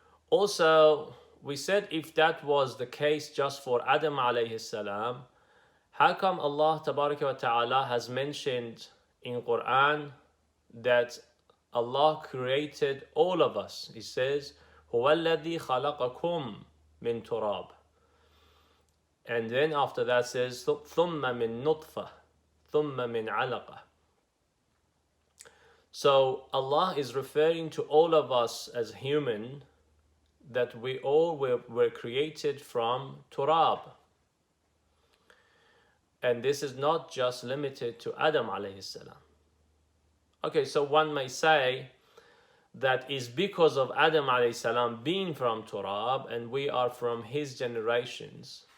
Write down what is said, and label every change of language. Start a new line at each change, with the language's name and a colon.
English: Also, we said if that was the case just for Adam alayhi salam, how come Allah Tabaraka wa Ta'ala has mentioned in Quran that Allah created all of us? He says,
Arabic: هُوَ الَّذِي خَلَقَكُم مِّن تُرَابٍ.
English: And then after that says,
Arabic: ثُمَّ مِن نُطْفَةٍ ثُمَّ مِن عَلَقَةٍ.
English: So Allah is referring to all of us as human, that we all were created from turab. And this is not just limited to Adam alayhi salam. Okay, so one may say that is because of Adam alayhi salam being from turab and we are from his generations.